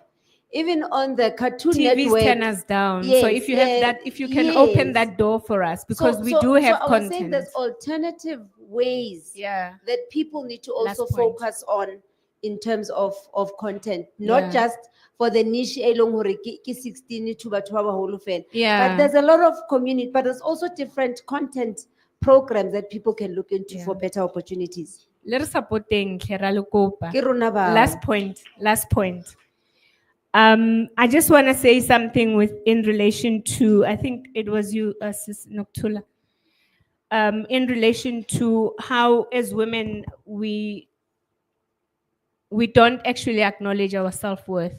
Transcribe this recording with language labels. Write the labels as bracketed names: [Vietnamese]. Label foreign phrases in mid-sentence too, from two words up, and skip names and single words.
[English] Even on the Cartoon TVs Network. turn us down. Yes, So if you have that, if you can open yes. that door for us, because we do So have I was saying content. there's alternative ways Yeah. that people need to Last also point. focus on in terms of content, not Yeah. just for the niche [Southern Sotho] e leng hore ke 16 to batho ba baholo fela. [English] Yeah. But there's a lot of community, but there's also different content programs that people can look into for better opportunities. [Southern Sotho] Le re supporteng hle ra le kopa. Ke rona bao. [English] Last point. I just want to say something in relation to, I think it was you, Sis Noktula, in relation to how as women we don't actually acknowledge our self-worth.